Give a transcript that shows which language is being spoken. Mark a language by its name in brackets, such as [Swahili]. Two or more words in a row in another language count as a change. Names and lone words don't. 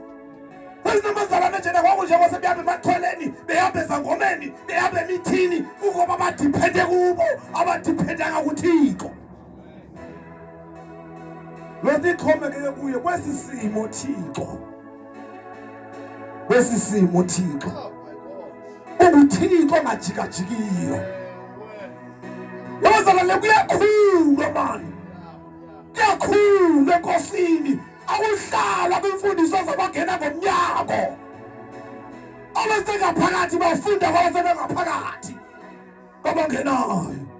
[Xhosa] Kwezinamazalwane njena kwangu njengoba sebeyapha emaxhweleni, beyapha ezangomeni, beyapha emithini, ukuba badipende kubo, abadipendanga kuThixo. Losixhomekeke kuye kwesi simo Thixo. Kwesi simo Thixo. UThixo ongajikajikiyo. Yabazalwane kuyakhula mani. Kuyakhula enkosini. Awuhlala kwimfundiso zabangena ngomnyango. Abasengaphakathi bafunda kwabasengaphakathi. Kwabangenayo.